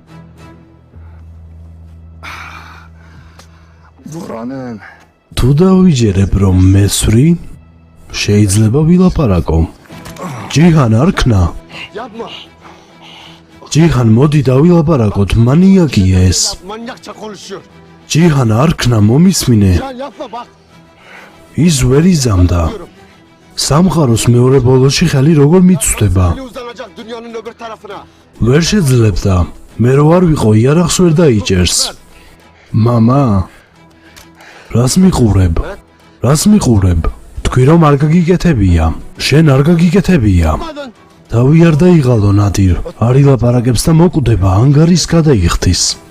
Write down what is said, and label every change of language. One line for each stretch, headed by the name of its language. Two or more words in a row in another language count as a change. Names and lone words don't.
Turkish: Buranın.
Georgian: თუ დავიჯერებ რომ მესვრი, შეიძლება ვილაპარაკო. ჯიჰან არქნა. ჯიჰან მოდი დავილაპარაკოთ, მანიაკია ეს.
Turkish: Manyakça konuşuyor.
Georgian: ჯიჰან არქნა მომისმინე.
Turkish: Can yapma bak.
Georgian: ის ვერ იზამდა. სამყაროს მეორე ბოლოში ხელი როგორ მიწვდება?
Turkish: Ne uzanacak dünyanın öbür tarafına.
Georgian: ვერ შეძლებდა. მე რო არ ვიყო, იარაღს ვერ დაიჭერს. მამა, რას მიყურებ? რას მიყურებ? თქვი რომ არ გაგიკეთებია. შენ არ გაგიკეთებია. თავი არ დაიღალო ნადირ. არ ილაპარაკებს და მოკვდება, ანგარის გადაიხდის.